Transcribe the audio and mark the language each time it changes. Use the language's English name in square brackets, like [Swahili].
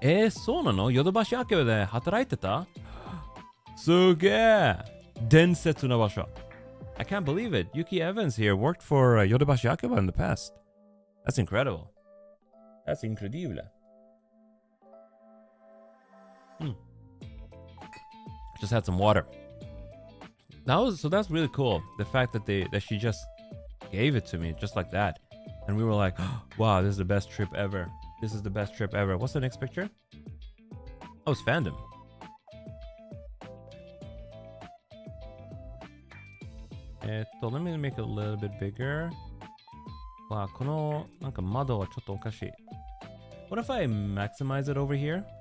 [Japanese] そうなの？ヨドバシアケバで働いてた？すげえ。伝説の場所。 [English] I can't believe it. Yuki Evans here worked for Yodobashi Akeba in the past. That's incredible. That's incredible. Just had some water. That's really cool. The fact that she just gave it to me just like that. And we were like, wow, this is the best trip ever. This is the best trip ever. What's the next picture? Oh, it's fandom. Let me make it a little bit bigger. [Japanese] Wow, このなんか窓はちょっとおかしい。 [English] What if I maximize it over here?